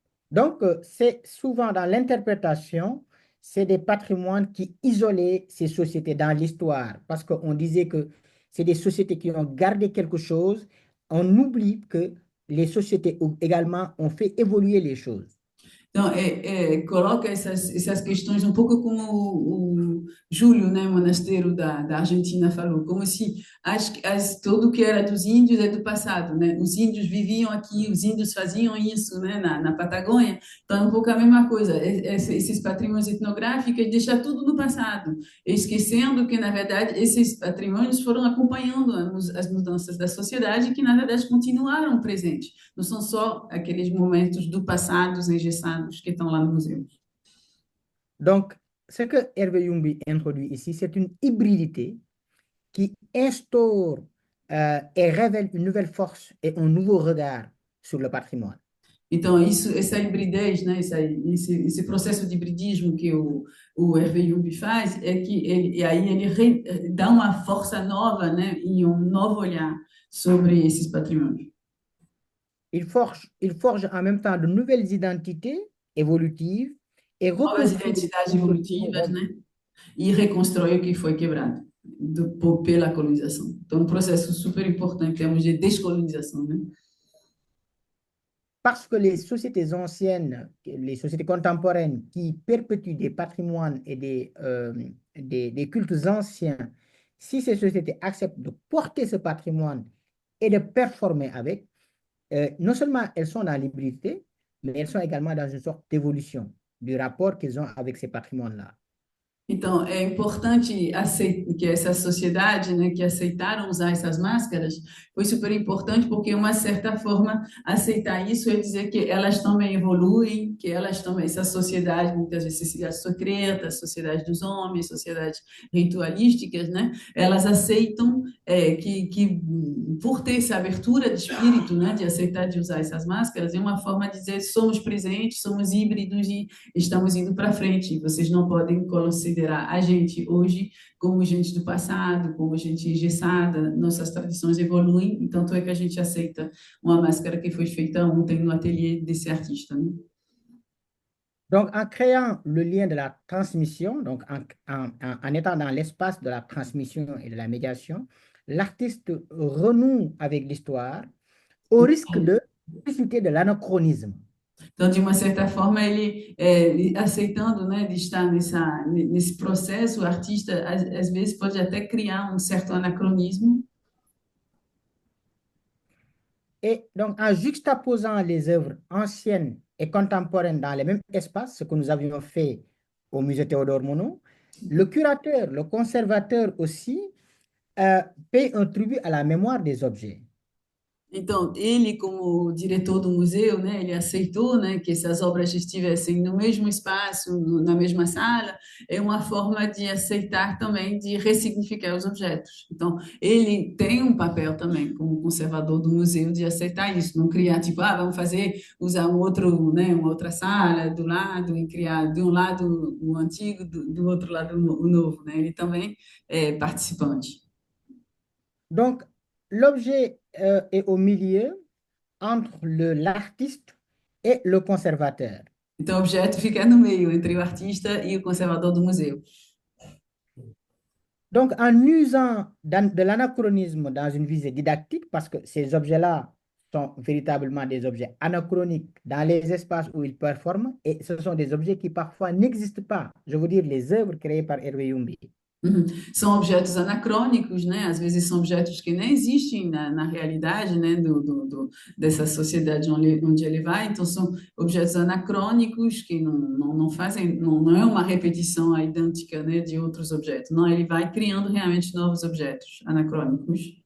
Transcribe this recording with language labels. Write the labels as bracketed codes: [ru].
[fr] Donc, c'est souvent dans l'interprétation, c'est des patrimoines qui isolaient ces sociétés dans l'histoire, parce qu'on disait que c'est des sociétés qui ont gardé quelque chose. On oublie que les sociétés également ont fait évoluer les choses. [pt] Então, coloca essas questões um pouco como o Júlio, né, monasteiro da Argentina, falou, como se tudo que era dos índios é do passado, né? Os índios viviam aqui, os índios faziam isso, né, na Patagônia. Então, é um pouco a mesma coisa. Esses patrimônios etnográficos deixam tudo no passado, esquecendo que, na verdade, esses patrimônios foram acompanhando as mudanças da sociedade que, na verdade, continuaram presentes. Não são só aqueles momentos do passado engessados que estão lá no museu. [fr] Donc, ce que Hervé Youmbi introduit ici, c'est une hybridité qui instaure et révèle une nouvelle force et un nouveau regard sur le patrimoine. [pt] Então, essa hibridez, né, esse processo de hibridismo que o Hervé Youmbi faz, e aí ele dá uma força nova, né, e um novo olhar sobre esses patrimônios. [fr] Il forge en même temps de nouvelles identités évolutives et [pt] Novas [fr] reconstruit des [pt] identidades [fr] structures qui ont [pt] evolutivas, né, e reconstrói o que foi quebrado pela colonização. Então, um processo super importante em termos de descolonização, né? [fr] Parce que les sociétés anciennes, les sociétés contemporaines qui perpétuent des patrimoines et des cultes anciens, si ces sociétés acceptent de porter ce patrimoine et de performer avec, non seulement elles sont dans l'hybridité, mais elles sont également dans une sorte d'évolution du rapport qu'ils ont avec ces patrimoines-là. [pt] Então, é importante que essa sociedade, né, que aceitaram usar essas máscaras, foi super importante porque, de uma certa forma, aceitar isso é dizer que elas também evoluem, que elas também, essa sociedade, muitas vezes, sociedade secreta, sociedade dos homens, sociedades ritualísticas, né, elas aceitam que, por ter essa abertura de espírito, né, de aceitar de usar essas máscaras, é uma forma de dizer somos presentes, somos híbridos e estamos indo para frente. Vocês não podem considerar a gente hoje como gente do passado, como gente engessada, nossas tradições evoluem, e tanto é que a gente aceita uma máscara que foi feita ontem no ateliê desse artista, né? [fr] Donc, en créant le lien de la transmission, donc en étant dans l'espace de la transmission et de la médiation, l'artiste renoue avec l'histoire au risque de susciter de l'anachronisme. [pt] Então, de uma certa forma, ele aceitando, né, de estar nesse processo, o artista, às vezes, pode até criar um certo anacronismo. [fr] Et donc, en juxtaposant les œuvres anciennes et contemporaines dans les mêmes espaces, ce que nous avions fait au musée Théodore Monod, le curateur, le conservateur aussi, euh, paye un tribut à la mémoire des objets. [pt] Então, ele, como diretor do museu, né, ele aceitou, né, que essas obras estivessem no mesmo espaço, na mesma sala, é uma forma de aceitar também, de ressignificar os objetos. Então, ele tem um papel também, como conservador do museu, de aceitar isso, não criar, tipo, ah, vamos fazer, usar um outro, né, uma outra sala do lado e criar de um lado o antigo, do outro lado o novo, né? Ele também é participante. [fr] Donc, l'objet est au milieu entre l'artiste et le conservateur. [pt] Então, o objeto fica no meio, entre o artista e o conservador do museu. [fr] Donc, en usant de l'anachronisme dans une visée didactique, parce que ces objets-là sont véritablement des objets anachroniques dans les espaces où ils performent, et ce sont des objets qui parfois n'existent pas. Je veux dire les œuvres créées par Hervé Yumbi. Uhum. [pt] São objetos anacrônicos, né? Às vezes são objetos que nem existem na realidade, né? Dessa sociedade onde ele vai. Então, são objetos anacrônicos que não fazem, não é uma repetição idêntica, né? De outros objetos. Não, ele vai criando realmente novos objetos anacrônicos.